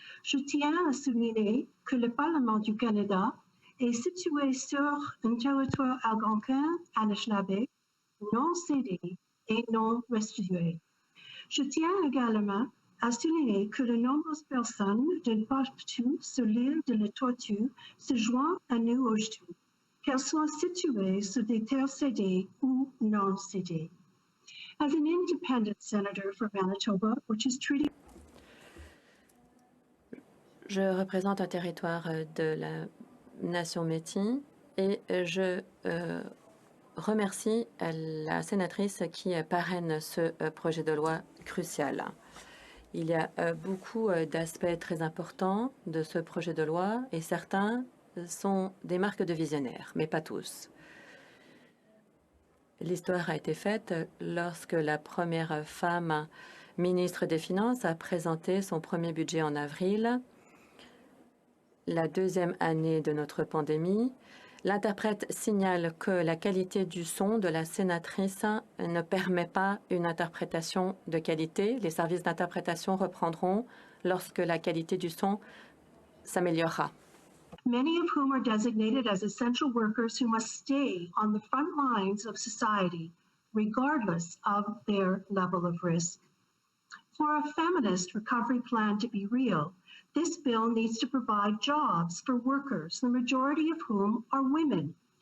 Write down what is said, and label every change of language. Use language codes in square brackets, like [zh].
[fr] Je tiens à souligner que le Parlement du Canada est situé sur un territoire algonquin Anishinaabe non cédé et non restitué. Je tiens également à souligner que de nombreuses personnes d'un partout sur l'île de la Tortue se joignent à nous aujourd'hui, qu'elles soient situées sur des terres cédées ou non cédées. [en] As an independent senator for Manitoba, which is treaty. [fr] Je représente un territoire de la nation métis et je remercie la sénatrice qui parraine ce projet de loi crucial. Il y a beaucoup d'aspects très importants de ce projet de loi et certains sont des marques de visionnaires, mais pas tous. L'histoire a été faite lorsque la première femme ministre des Finances a présenté son premier budget en avril, la deuxième année de notre pandémie. L'interprète signale que la qualité du son de la sénatrice ne permet pas une interprétation de qualité. Les services d'interprétation reprendront lorsque la qualité du son s'améliorera. [en] Many of whom are designated as essential workers who must stay on the front lines of society, regardless of their level of risk. For a feminist recovery plan to be real, this bill needs to provide jobs for workers, the majority of whom are women.